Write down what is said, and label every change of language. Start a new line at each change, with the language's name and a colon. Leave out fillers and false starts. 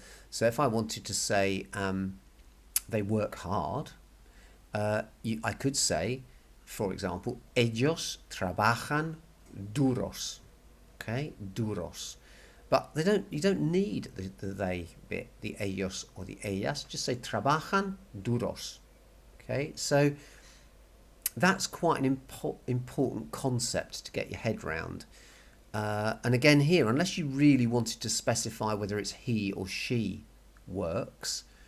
English: So if I wanted to say they work hard, I could say, for example,
Spanish: ellos trabajan duros.
English: Okay, duros. But you don't need the they bit, the ellos or the ellas. Just say
Spanish: trabajan duros.
English: Okay, so that's quite an important concept to get your head round. And again here, unless you really wanted to specify whether it's he or she works.